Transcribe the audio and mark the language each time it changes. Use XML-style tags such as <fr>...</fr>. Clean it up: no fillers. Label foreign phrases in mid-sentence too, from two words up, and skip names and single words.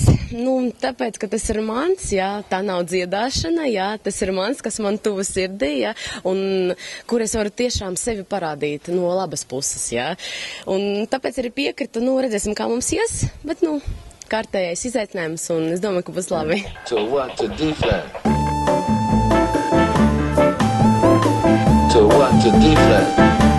<lv>Tāpēc, ka tas ir mans, jā, tā nav dziedāšana, jā, tas ir mans, kas man tuva sirdī, jā, un kur es varu tiešām sevi parādīt no labas puses, jā. Un tāpēc arī piekrita, redzēsim, kā mums ies, bet, kārtējais izaicinājums, un es domāju, ka būs labi.</lv> <en>To what? To D-flat. To what? To D-flat.</en>